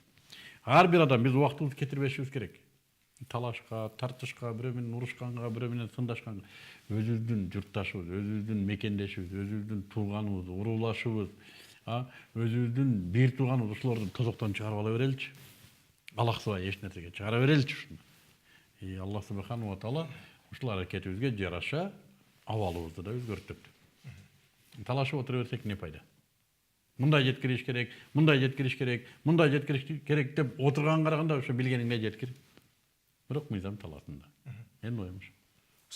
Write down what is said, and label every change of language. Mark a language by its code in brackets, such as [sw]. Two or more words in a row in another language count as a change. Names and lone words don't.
[ky] Ар бир адам биз убактыбызды кетирбешибиз керек. Талашка, тартышка, бирөө менен урушканга, бирөө менен сындашканга, өзүбүздүн журтташыбыз, өзүбүздүн мекендешибиз, өзүбүздүн тууганыбыз, уруулашыбыз, өзүбүздүн бир тууганыбыз ушуларды тозоктон чыгарып ала береличи. Алаксыбай эч нерсеге чыгара береличи ушуну. [ar] الله سبحانه وتعالى [ky] ушул аракетибизге жараша абалыбызды да өзгөртөт. Талашып отура берсек не пайда? Мындай жеткириш керек, мындай жеткириш керек, мындай жеткириш керек деп отурган караганда ошо билгениңде жеткир. Бирок мыйзам таласында. Менин оюм ушу.